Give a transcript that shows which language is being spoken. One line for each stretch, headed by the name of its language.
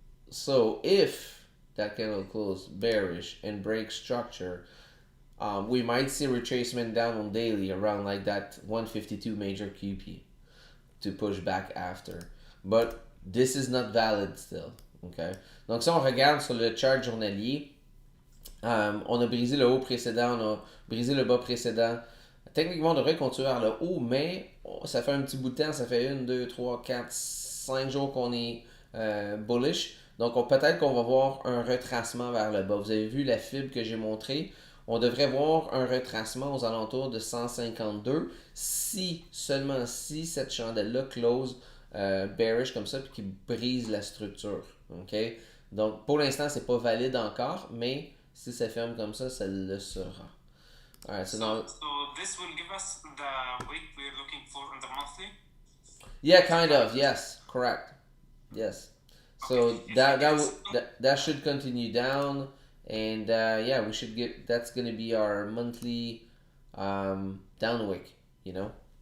English: So if that candle closed bearish and breaks structure, we might see retracement down on daily around like that 152 major QP to push back after. But this is not valid still. Okay?
French: Donc si on regarde sur le chart journalier, on a brisé le haut précédent, on a brisé le bas précédent. Techniquement, on devrait continuer vers le haut, mais ça fait un petit bout de temps, ça fait 1, 2, 3, 4, 5 jours qu'on est bullish. Donc peut-être qu'on va voir un retracement vers le bas. Vous avez vu la fibre que j'ai montrée. On devrait voir un retracement aux alentours de 152 si, seulement si cette chandelle-là close bearish comme ça puis qui brise la structure. Okay? Donc pour l'instant, c'est pas valide encore, mais si ça ferme comme ça le sera.
English: Alright, so this will give us the wick we're looking for in the monthly? Yeah, kind of. Yes, correct. Yes. So okay. that should continue down. And yeah, we should get, that's going to be our monthly down wick, you know.